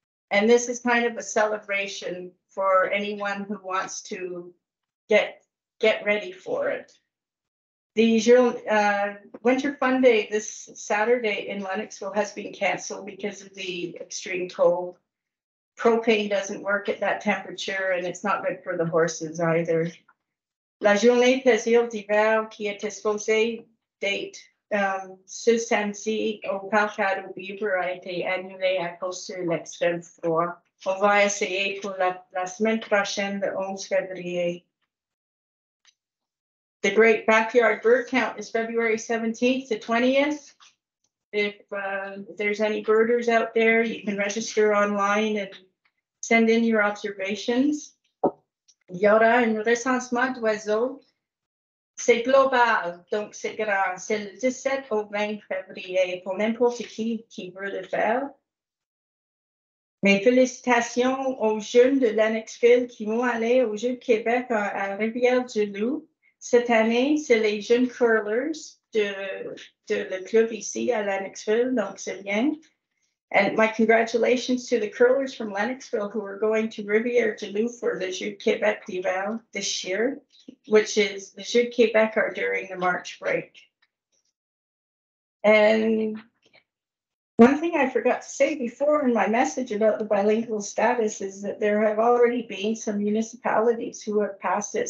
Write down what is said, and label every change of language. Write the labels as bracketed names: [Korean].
[English] And this is kind of a celebration for anyone who wants to get ready for it. The Winter Fun Day this Saturday in Lennoxville has been canceled because of the extreme cold. Propane doesn't work at that temperature and it's not good for the horses either. [French] La journée plaisir d'hiver qui était supposée d'être ce samedi au Parc Ado Beaver a été annulée à cause de l'extrême froid. On va essayer pour la semaine prochaine, le 11 février. The Great Backyard Bird Count is February 17th to 20th. If there's any birders out there, you can register online and send in your observations. Il y aura un recensement d'oiseaux. C'est global, donc c'est grand. C'est le 17 au 20 février pour n'importe qui veut le faire. Mes félicitations aux jeunes de Lennoxville qui vont aller aux Jeux de Québec à Rivière-du-Loup. Cette année, c'est les jeunes curlers de le club ici à Lennoxville, donc c'est bien. [English] And my congratulations to the curlers from Lennoxville who are going to Rivière-du-Loup for the Jeux de Québec d'hiver this year, which is the Jeux de Québec are during the March break. And one thing I forgot to say before in my message about the bilingual status is that there have already been some municipalities who have passed it.